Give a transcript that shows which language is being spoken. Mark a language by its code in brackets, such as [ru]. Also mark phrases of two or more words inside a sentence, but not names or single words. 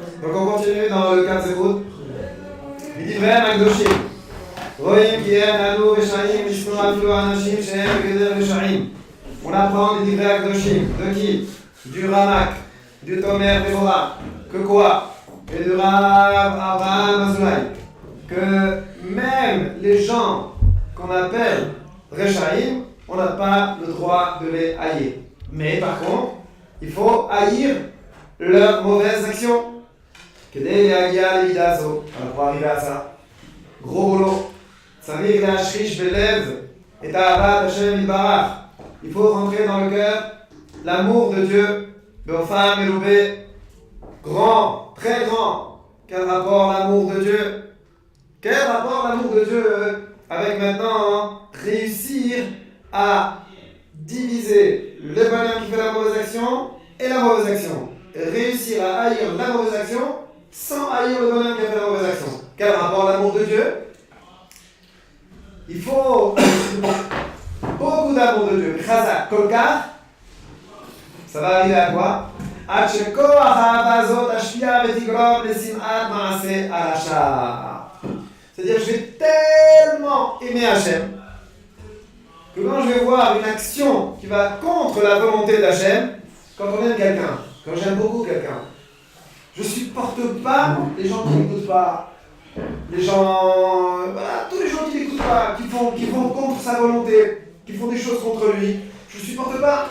[fr] Donc on continue dans le 4 Zérout. [he] מדברי הקדושים רואים כי אין אנו רשעים לשמוע אפילו אנשים שהם בגדר רשעים. [fr] On apprend des [he] דברי הקדושים. [fr] De qui? Du Ramak, du Tomer Déborah. Que quoi? Et de Rav Abraham Azoulay. Que même les gens qu'on appelle Rechaim, on n'a pas le droit de les haïr. Mais par contre, il faut haïr leurs mauvaises actions. [he] כדי להגיע למידה הזו, אנחנו [fr] arriver à ça. גros boulot. [he] צריך להשריש בלב את אהבת השם יתברך. [fr] Il faut rentrer dans le cœur l'amour de Dieu, [he] באופן מלווה, [fr] grand, très grand. Quel rapport l'amour de Dieu? Quel rapport l'amour de Dieu avec maintenant réussir à diviser le bonhomme qui fait la mauvaise action et la mauvaise action. Et réussir à haïr la mauvaise action sans haïr le bonhomme qui a fait la mauvaise action. Quel rapport l'amour de Dieu? Il faut beaucoup d'amour de Dieu. [he] חזק, כל כך, [fr] ça va arriver à quoi? [he] עד שכוח האהבה הזאת תשפיע ותגרום לשנאת מעשה הרשע. [fr] C'est-à-dire, je vais tellement aimer Hachem que quand je vais voir une action qui va contre la volonté d'Hachem, quand on aime quelqu'un, quand j'aime beaucoup quelqu'un, je ne supporte pas les gens qui n'écoutent pas, les gens, voilà, tous les gens qui n'écoutent pas, qui vont contre sa volonté, qui font des choses contre lui, je ne supporte pas.